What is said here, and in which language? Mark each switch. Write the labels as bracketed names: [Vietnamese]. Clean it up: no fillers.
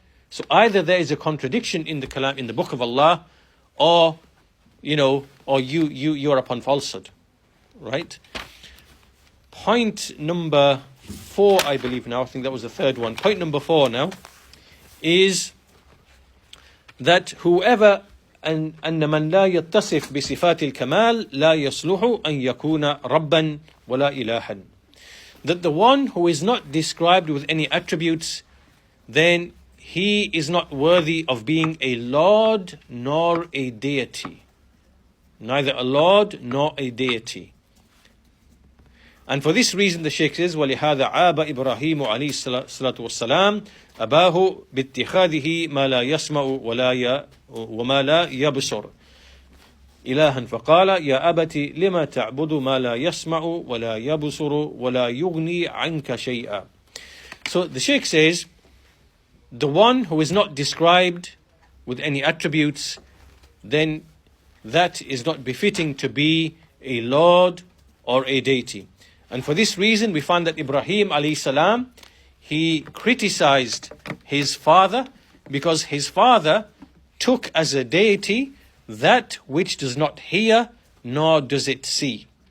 [English] So either there is a contradiction in the kalam, in the book of Allah, or you are upon falsehood. Right? Point number 4, I believe now, I think that was the third one. Point number 4 now is that whoever [Arabic] أن من لا يتصف بصفات الكمال لا يصلح أن يكون ربا ولا إلها. [English] That the one who is not described with any attributes, then he is not worthy of being a Lord nor a deity. Neither a Lord nor a deity. And for this reason the Shaykh says, [Arabic] وَلِهَذَا عَابَ إِبْرَاهِيمُ عَلَيْهِ الصَّلَاةُ وَالسَّلَامُ أَبَاهُ بِاتِّخَاذِهِ مَا لَا يَسْمَعُ وما لا يبصر إلها فقال يا أبت لما تعبد ما لا يسمع ولا يبصر ولا يغني عنك شيئا. [English] So the Shaykh says, the one who is not described with any attributes, then that is not befitting to be a Lord or a deity. And for this reason we find that Ibrahim alayhi salam, he criticized his father because his father took as a deity that which does not hear nor does it see.